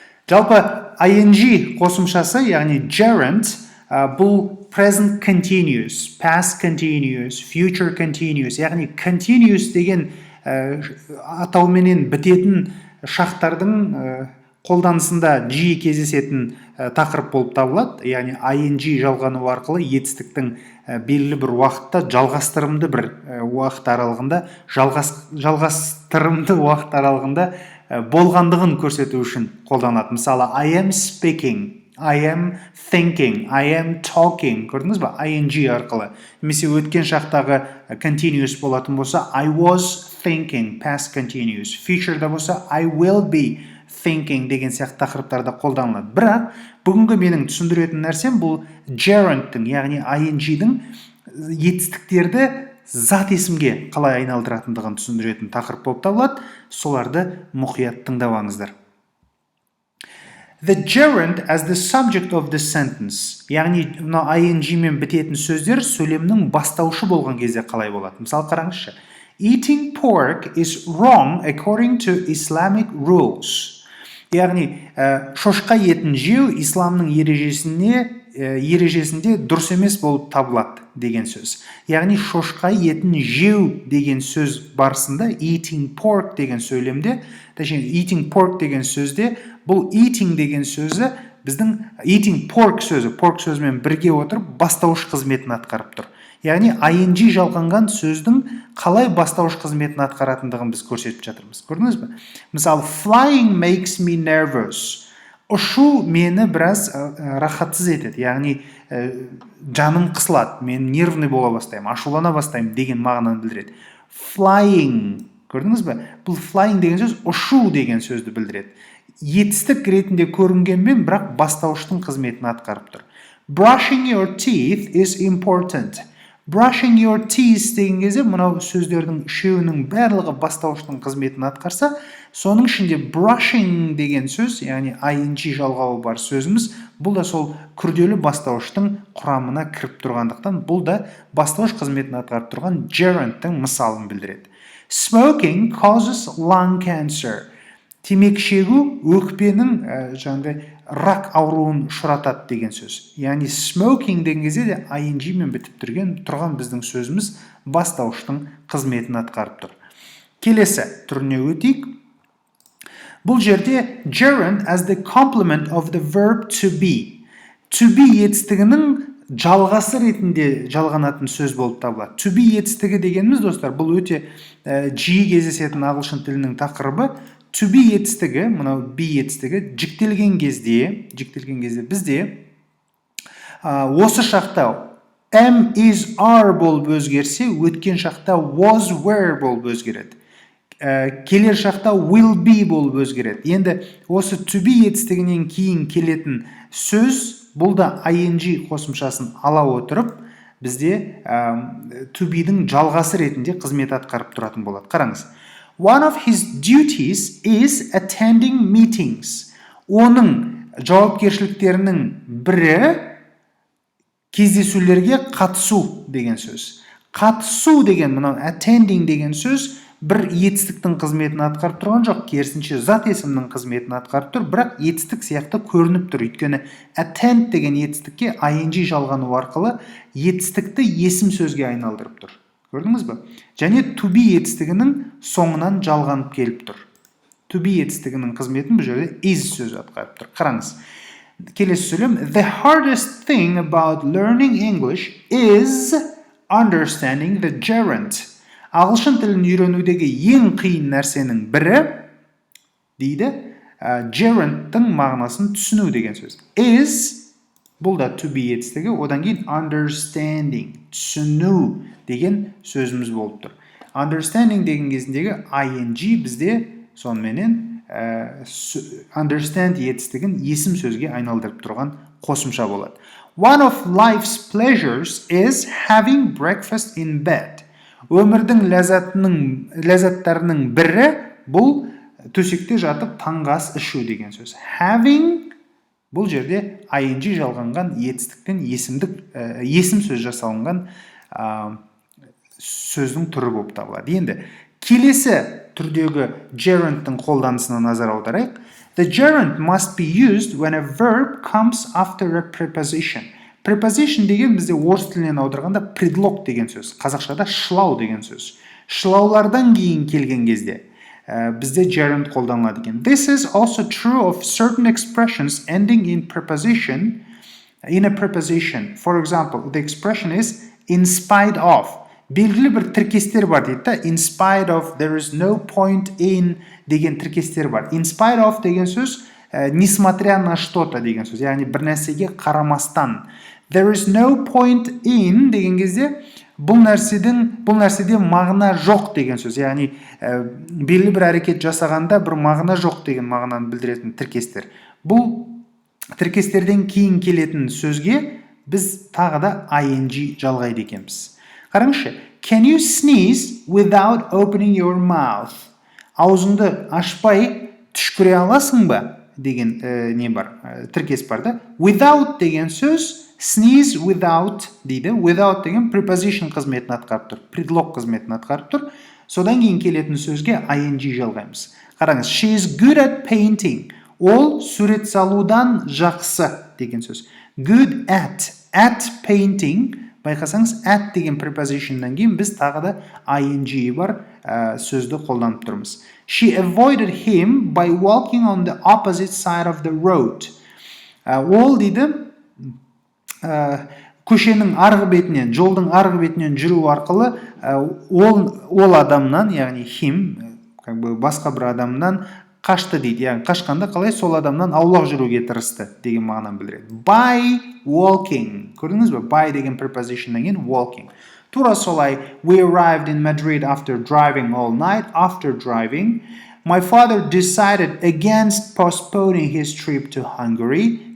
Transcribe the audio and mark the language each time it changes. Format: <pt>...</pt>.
<kk>Жалпы ing қосымшасы, яғни Gerund, бұл present continuous, past continuous, future continuous, яғни continuous деген атауменен бітетін шақтардың қолданысында жиі кездесетін тақырып болып табылады. Яғни ing жалғану арқылы етістіктің белгілі бір уақытта жалғастырымды бір уақыт аралығында жалғастырымды уақыт аралығында болғандығын көрсету үшін қолданады.</kk> <en>Мысалы, I am speaking, I am thinking, I am talking.</en> <kk>Көрдіңіз ба? ing арқылы. Немесе өткен шақтағы continuous болатын болса,</kk> <en>I was thinking, past continuous.</en> <kk>Future'да болса,</kk> <en>I will be thinking</en> <kk>деген сияқты тақырыптарда қолданылады. Бірақ бүгінгі менің түсіндіретін нәрсем бұл gerundтың, яғни ing-дің етістіктерді зат есімге қалай айналдыратындығын түсіндіретін тақырып болып табылады. Соларды мұқият тыңдап.</kk> <en>The gerund as the subject of the sentence.</en> <kk>Яғни ing-мен бітетін сөздер сөйлемнің бастаушы болған кезде қалай болады? Мысалы, қараңызшы.</kk> <en>Eating pork is wrong according to Islamic rules.</en> <kk>Яғни, шошқа етін жеу исламның ережесінде дұрыс емес болып табылады деген сөз. Яғни, шошқа етін жеу деген сөз барысында eating pork деген сөйлемде, eating pork деген сөзде, бұл eating деген сөзі біздің eating pork сөзімен бірге отырып бастауыш қызметін атқарып тұр. Яғни, ing жалғанған сөздің қалай бастауыш қызметін атқаратындығын біз көрсетіп жатырмыз. Көрдіңіз бе?</kk> <en>Мысалы, flying makes me nervous.</en> <kk>Ұшу мені біраз рахатсыз етеді. Яғни, жаным қысылады, мен нервный бола бастаймын, ашулана бастаймын деген мағынаны білдіреді. Flying, көрдіңіз бе? Бұл flying деген сөз ұшу деген сөзді білдіреді. Етістік ретінде көрінгенмен, бірақ бастауыштың қызметін атқарып тұр.</kk> <en>Brushing your teeth is important. Brushing your teeth</en> <kk>деген кезде мынау сөздердің үшеуінің барлығы бастауыштың қызметін атқарса, соның ішінде brushing деген сөз, яғни ing жалғауы бар сөзіміз, бұл да сол күрделі бастауыштың құрамына кіріп тұрғандықтан, бұл да бастауыш қызметін атқарып тұрған gerundтың мысалын білдіреді.</kk> <en>Smoking causes lung cancer.</en> <kk>Темекі шегу өкпенің рак ауруын ұшыратады деген сөз. Яғни smoking деген кезде де ing-мен бітіп тұрған біздің сөзіміз бастауыштың қызметін атқарып тұр. Келесі түріне өтейік. Бұл жерде</kk> <en>gerund as the complement of the verb to be.</en> <kk>To be етістігінің жалғасы ретінде жалғанатын сөз болып табылады. To be етістігі дегеніміз, достар, бұл өте жиі кездесетін ағылшын тілінің тақырыбы. To be етістігі, мынау be етістігі, жіктелген кезде бізде осы шақта am, is, are болып өзгерсе, өткен шақта was, were болып өзгереді. Келер шақта will be болып өзгереді. Енді осы to be етістігінен кейін келетін сөз, бұл да ing қосымшасын ала отырып, бізде to be-дің жалғасы ретінде қызмет атқарып тұратын болады. Қараңыз.</kk> <en>One of his duties is attending meetings.</en> <kk>Оның жауапкершіліктерінің бірі кездесулерге қатысу деген сөз. Қатысу деген, мынау attending деген сөз бір етістіктің қызметін атқарып тұрған жоқ, керісінше зат есімнің қызметін атқарып тұр, бірақ етістік сияқты көрініп тұр. Өйткені attend деген етістікке ing жалғану арқылы етістікті есім сөзге айналдырып тұр. Көрдіңіз бе? Және to be етістігінің соңынан жалғанып келіп тұр. To be етістігінің қызметін бұл жерде is сөзі атқарып тұр. Қараңыз. Келесі сөйлем.</kk> <en>The hardest thing about learning English is understanding the gerund.</en> <kk>Ағылшын тілін үйренудегі ең қиын нәрсенің бірі дейді, gerundтың мағынасын түсіну деген сөз. Is, бұл да to be етістігі, одан кейін understanding, түсіну деген сөзіміз болып тұр. Understanding деген кезіндегі ing бізде сонымен understand етістігін есім сөзге айналдырып тұрған қосымша болады.</kk> <en>One of life's pleasures is having breakfast in bed.</en> <kk>Өмірдің ләззаттарының бірі бұл төсекте жатып таңғы ас ішу деген сөз. Having Бұл жерде ing жалғанған етістіктен есім сөз жасалынған сөздің түрі болып табылады. Енді келесі түрдегі gerundтың қолданысына назар аударайық.</kk> <en>The gerund must be used when a verb comes after a preposition.</en> <kk>Preposition деген бізде орыс тілінен аударғанда предлог деген сөз. Қазақшада шылау деген сөз. Шылаулардан кейін келген кезде бізде gerund қолданылады екен.</kk> <en>This is also true of certain expressions ending in a preposition. For example, the expression is in spite of.</en> <kk>Белгілі бір тіркестер бар дейді да.</kk> <en>In spite of, there is no point in</en> <kk>деген тіркестер бар.</kk> <en>In spite of</en> <kk>деген сөз</kk> <ru>несмотря на что-то</ru> <kk>деген сөз. Яғни бір нәрсеге қарамастан.</kk> <en>There is no point in</en> <kk>деген кезде бұл нәрседе мағына жоқ деген сөз. Яғни белгілі бір әрекет жасағанда бір мағына жоқ деген мағынаны білдіретін тіркестер. Бұл тіркестерден кейін келетін сөзге біз тағы да ing жалғайды екенбіз. Қараңызшы,</kk> <en>can you sneeze without opening your mouth?</en> <kk>Аузыңды ашпай түшкіре аласың ба деген не бар, тіркес бар да. Without деген сөз sneeze without дейді. Without деген preposition қызметін атқарып тұр, предлог қызметін атқарып тұр. Содан кейін келетін сөзге ing жалғаймыз. Қараңыз,</kk> <en>she is good at painting.</en> <kk>Ол сурет салудан жақсы деген сөз.</kk> <en>Good at painting.</en> <kk>Байқасаңыз, at деген prepositionнан кейін біз тағы да ing бар сөзді қолданып тұрмыз.</kk> <en>She avoided him by walking on the opposite side of the road.</en> <kk>Ол дейді көшенің арғы бетінен, жолдың арғы бетінен жүру арқылы ол адамнан, яғни him, басқа бір адамнан қашты дейді. Яғни қашқанда қалай сол адамнан аулақ жүруге тырысты деген мағынаны білдіреді. By walking. Көрдіңіз бе? By деген prepositionнан кейін walking. Тура солай.</kk> <en>We arrived in Madrid after driving all night. After driving, my father decided against postponing his trip to Hungary.</en>